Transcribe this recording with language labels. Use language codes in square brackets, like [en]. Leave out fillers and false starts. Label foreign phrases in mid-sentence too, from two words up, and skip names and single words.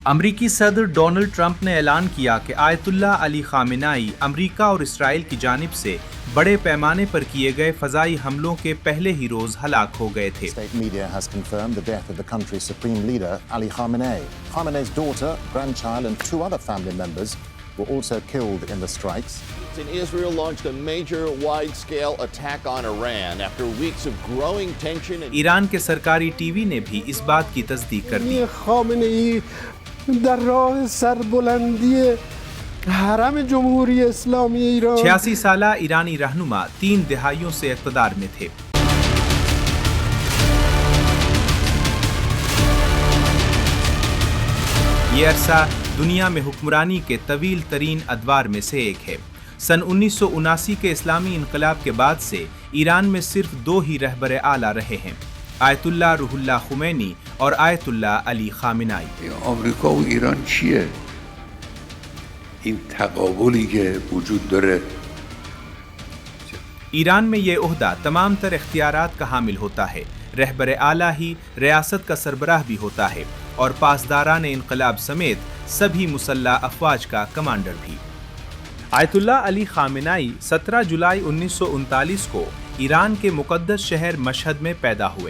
[ur] امریکی صدر ڈونلڈ ٹرمپ نے اعلان کیا کہ آیت اللہ علی خامنائی امریکہ اور اسرائیل کی جانب سے بڑے پیمانے پر کیے گئے فضائی حملوں کے پہلے ہی روز ہلاک ہو گئے تھے۔ [en] State media has confirmed the death of the country's supreme leader, Ali Khamenei. Khamenei's daughter, grandchild and 2 other family members were also killed in the strikes. Israel launched a major wide-scale attack on Iran after weeks of growing tension. [ur] ایران کے سرکاری ٹی وی نے بھی اس بات کی تصدیق کر دی۔ [fa] خامنه‌ای در راه سربلندی حرم جمهوری اسلامی ایران [ur] 86 سالہ ایرانی رہنما 3 دہائیوں سے اقتدار میں تھے۔ یہ عرصہ دنیا میں حکمرانی کے طویل ترین ادوار میں سے ایک ہے۔ سن 1979 کے اسلامی انقلاب کے بعد سے ایران میں صرف 2 ہی رہبر اعلیٰ رہے ہیں، آیت اللہ روح اللہ خمینی اور آیت اللہ علی خامنائی۔ [fa] آمریکا و ایران چیه؟ این تقابلی که وجود داره [ur] ایران میں یہ عہدہ تمام تر اختیارات کا حامل ہوتا ہے، رہبر اعلیٰ ہی ریاست کا سربراہ بھی ہوتا ہے اور پاسداران انقلاب سمیت سبھی مسلح افواج کا کمانڈر بھی۔ آیت اللہ علی خامنائی 17 جولائی 1939 کو ایران کے مقدس شہر مشہد میں پیدا ہوئے۔